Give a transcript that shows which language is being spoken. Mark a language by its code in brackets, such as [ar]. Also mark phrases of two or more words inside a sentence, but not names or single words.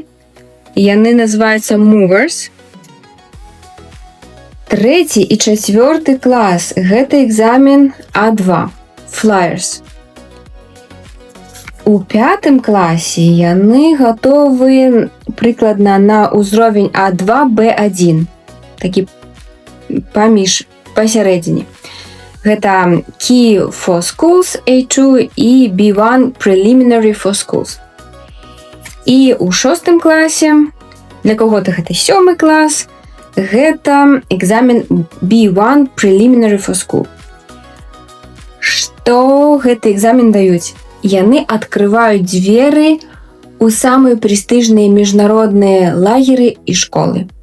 [be] Яны называюцца Movers. Трэці і чацвёрты клас – гэта экзамен А2 Flyers. У пятым класе яны гатовы прыкладна на ўзровень А2 Б1. Такі пасярэдзіне. Гэта Key for Schools A2 і B1 Preliminary for Schools. І ў шостым класе, для каго-то гэта 7-й клас, гэта экзамен B1 Preliminary for School. Што гэты экзамен даюць? Яны адкрываюць дзверы ў самыя прэстыжныя міжнародныя лагеры і школы.